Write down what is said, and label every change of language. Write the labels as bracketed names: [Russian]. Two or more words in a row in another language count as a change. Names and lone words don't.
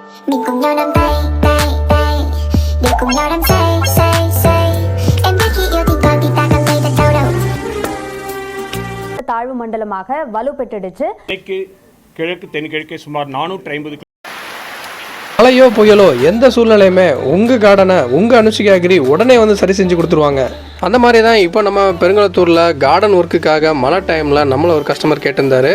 [Vietnamese] Mình cùng nhau nắm tay, tay, tay để cùng nhau đắm say, say, say. Em biết khi yêu thì còn thì ta cảm thấy thật đau đầu. [Tamil] தாழ்வு மண்டலமாக வலுப்பெற்றுடுச்சு. கிழக்கு தென்கிழக்கு சுமார் 450 மழையோ புயலோ எந்த சூழ்நிலையுமே உங்கள் கார்டனை உங்கள் அனுஷிகா அக்ரி உடனே வந்து சரி செஞ்சு கொடுத்துருவாங்க. அந்த மாதிரி தான் இப்போ நம்ம பெருங்கலத்தூரில் கார்டன் ஒர்க்குக்காக மழை டைமில் நம்மளை ஒரு கஸ்டமர் கேட்டிருந்தாரு.